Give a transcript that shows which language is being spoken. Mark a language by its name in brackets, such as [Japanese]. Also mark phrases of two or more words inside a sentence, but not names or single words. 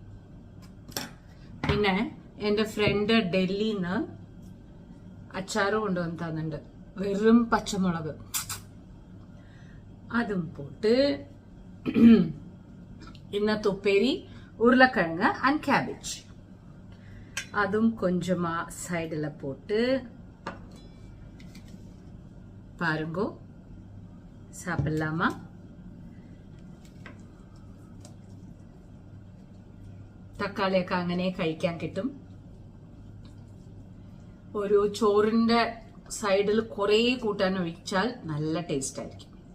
[Malayalam] പിന്നെ എൻ്റെ ഫ്രണ്ട് ഡൽഹിയിൽ നിന്ന് അച്ചാറ് കൊണ്ടുവന്ന് തന്നിട്ടുണ്ട്, വെറും പച്ചമുളക്. അതും പോട്ട് ഇന്നത്തെ ഉപ്പേരി ഉരുളക്കിഴങ്ങ് ആൻഡ് ക്യാബേജ്, [Tamil] அதுவும் கொஞ்சமா சைடில் போட்டு பாருங்கோ. சாப்பிடலாமா? [Malayalam] തക്കാളിയൊക്കെ അങ്ങനെ കഴിക്കാൻ കിട്ടും. ഒരു ചോറിന്റെ സൈഡിൽ കുറേ കൂട്ടാൻ ഒഴിച്ചാൽ നല്ല ടേസ്റ്റ് ആയിരിക്കും.